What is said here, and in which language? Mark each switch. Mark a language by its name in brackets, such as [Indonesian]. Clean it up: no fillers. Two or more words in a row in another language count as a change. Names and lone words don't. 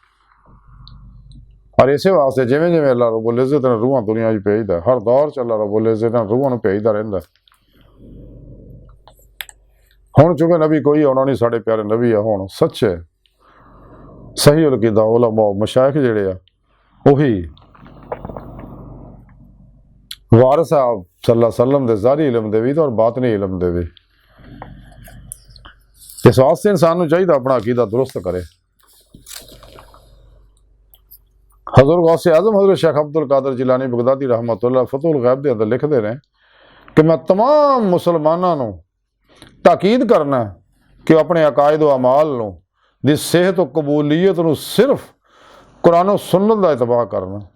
[Punjabi] اور اس واسطے جِمیں جِمیں اللہ رب العزت نے روحاں دنیا میں بھیجدا، ہر دور چ اللہ رب العزت نے روحاں بھیجدا رہندا. ہُن چونکہ نبی کوئی آؤنا نہیں، ساڈے پیارے نبی ہے ہُن سچے صحیح العقیدہ علماء مشائخ جیہڑے آ اوہی وارث صاحب [Arabic] صلى الله عليه وسلم [Punjabi] دے ظاہری علم دے بھی اور باطنی علم دے بھی. [Urdu] اس واسطے انسان کو چاہیے اپنا عقیدہ درست کرے. حضرت غوث اعظم حضرت شیخ عبدالقادر جیلانی بغدادی رحمۃ اللہ فتوح الغیب کے اندر لکھتے رہے کہ میں تمام مسلمانوں کو تاکید کرنا کہ اپنے عقائد و اعمال دی صحت اور قبولیت کو صرف قرآن اور سنت کا اتباع کرنا,